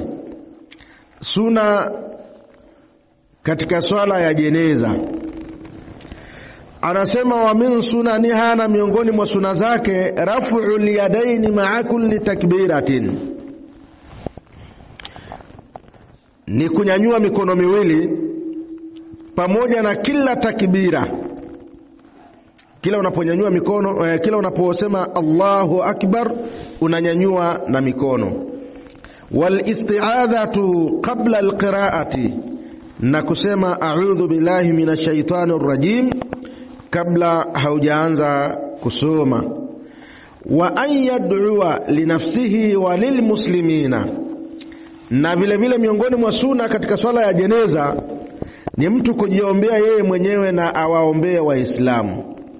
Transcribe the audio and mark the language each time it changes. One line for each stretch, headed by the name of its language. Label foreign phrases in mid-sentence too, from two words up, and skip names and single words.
Swahili: Suna katika swala ya jeneza, anasema
Arabic: ومن سننها,
Swahili: na miongoni mwa suna zake,
Arabic: رفع اليدين مع كل تكبيرة,
Swahili: ni kunyanyua mikono miwili pamoja na kila takbira. Kila unaponyanyua mikono, kila unaposema
Arabic: الله أكبر
Swahili: unanyanyua na mikono.
Arabic: والاستعاذة قبل القراءة,
Swahili: na kusema
Arabic: أعوذ بالله من الشيطان الرجيم
Swahili: kabla haujaanza kusoma.
Arabic: وأن يدعو لنفسه وللمسلمين,
Swahili: na vile vile miongoni mwa sunna katika swala ya jeneza ni mtu kujiombea yeye mwenyewe na awaombee Waislamu.